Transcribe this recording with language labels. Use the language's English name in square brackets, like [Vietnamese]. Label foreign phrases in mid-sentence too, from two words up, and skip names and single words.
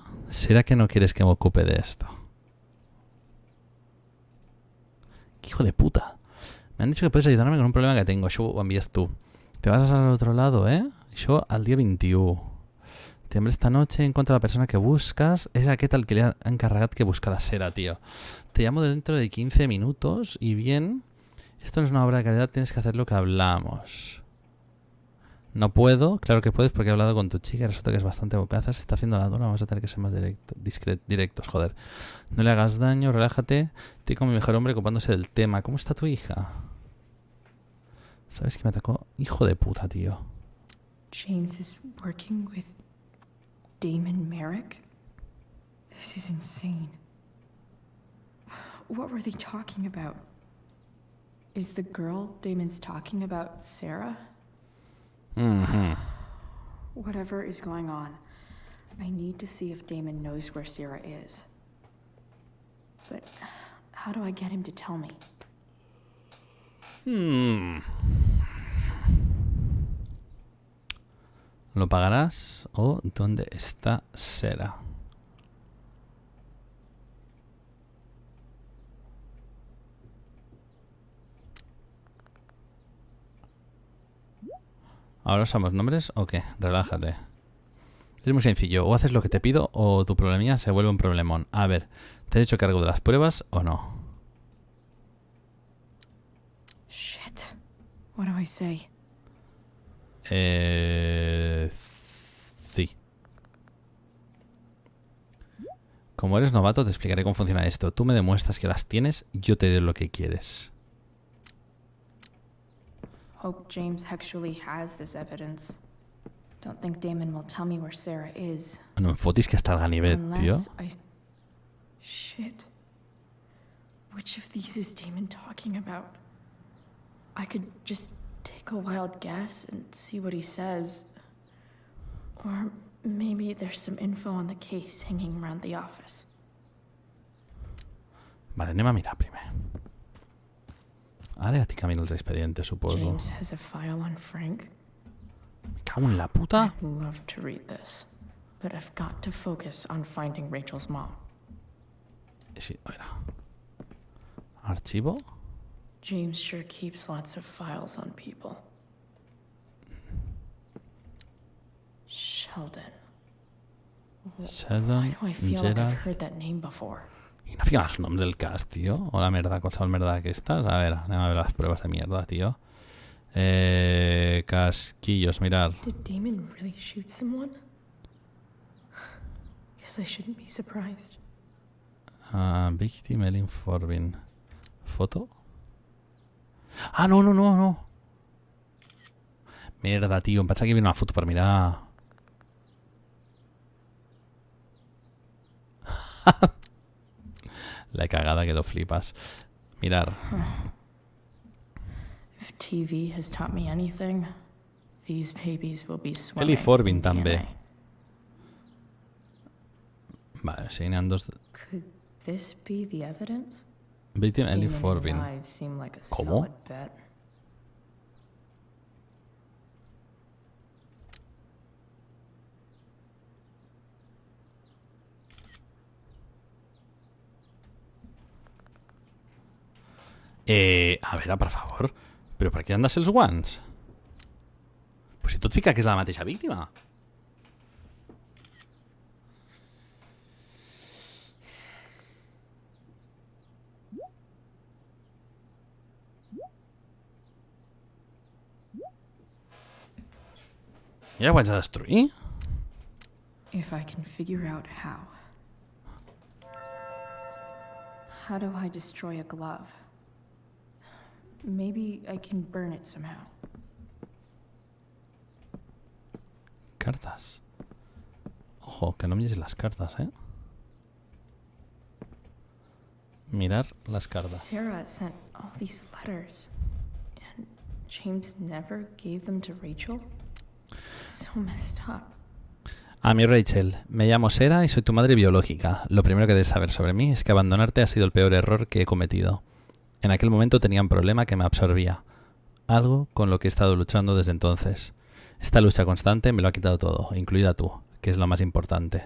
[Spanish] ¿Será que no quieres que me ocupe de esto? ¡Qué hijo de puta! Me han dicho que puedes ayudarme con un problema que tengo. Yo ho envías tú. Te vas al otro lado, ¿eh? Yo al día 21. Te llamaré esta noche, encuentro a la persona que buscas. [Catalan] És aquest el que li ha encarregat que busca la cera, tío. [Spanish] Te llamo dentro de 15 minutos y bien. Esto no es una obra de caridad, tienes que hacer lo que hablamos. No puedo, claro que puedes porque he hablado con tu chica y resulta que es bastante bocaza. Se está haciendo la dura, vamos a tener que ser más directos, joder. No le hagas daño, relájate. Estoy con mi mejor hombre ocupándose del tema. ¿Cómo está tu hija? ¿Sabes que me atacó? Hijo de puta, tío. [English] James is working with Damon Merrick? This is insane. What were they talking about? Is the girl Damon's talking about Sarah? Whatever is going on, I need to see if Damon knows where Sarah is. But how do I get him to tell me? [Spanish] ¿Lo pagarás o dónde está Sarah? ¿Ahora usamos nombres o qué? Relájate. Es muy sencillo. O haces lo que te pido o tu problemilla se vuelve un problemón. A ver, ¿te has hecho cargo de las pruebas o no? [English] Shit. What do I say? [Spanish] Sí. Como eres novato, te explicaré cómo funciona esto. Tú me demuestras que las tienes, yo te doy lo que quieres. [English] Hope James actually has this evidence. Don't think Damon will tell me where Sarah is. [Catalan] No me fotis [Spanish] que hasta el [Catalan] ganivet, tío. [English] Shit. Which of these is Damon talking about? I could just take a wild guess and see what he says. Or maybe there's some info on the case hanging around the office. [Catalan] Vale, anem a mirar primer. Ara ja t'hi camino els expedientes, suposo. [English] James has a file on Frank. [Spanish] Me cago en la puta. [English] I'd love to read this, but I've got to focus on finding Rachel's mom. [Spanish] Sí, a ver. Archivo. [English] James sure keeps lots of files on people. Sheldon. Sheldon, Why do I feel like Gerard. I've heard that name before? [Catalan] I no fiquen els noms del cast, tio. O la merda, qualsevol merda d'aquestes. A veure, anem a veure les proves de mierda, tio. [Spanish] Casquillos, mirar. [English] Did Damon really shoot someone? Guess I shouldn't be surprised. Victim, Elin Forbin. [Spanish] ¿Foto? Ah, no, no, no, no. [Catalan] Merda, tio. Em pensava que hi havia una foto per mirar. [Spanish] La cagada que lo flipas. Mirar. [English] If TV has taught me anything, these babies will be swimming. Ellie Forbin in [Catalan] també. [English] DNA. [Catalan] Vale, sí, n'hi ha dos. [English] Could this be the evidence? Victim, Ellie Damon and Forbin. Knives seem like a [Spanish] ¿Cómo? [English] solid bet. [Catalan] A veure, per favor. Però per què han de ser els guants? Pues si tot fica que és la mateixa víctima. Ja ho haig de destruir? [English] If I can figure out how. How do I destroy a glove? Maybe I can burn it somehow. [Catalan] Cartes. [Spanish] Ojo, que no mires las cartas, ¿eh? Mirar las cartas. [English] Sarah sent all these letters, and James never gave them to Rachel. It's so messed up. [Spanish] A mi Rachel, me llamo Sarah y soy tu madre biológica. Lo primero que debes saber sobre mí es que abandonarte ha sido el peor error que he cometido. En aquel momento tenía un problema que me absorbía. Algo con lo que he estado luchando desde entonces. Esta lucha constante me lo ha quitado todo, incluida tú, que es lo más importante.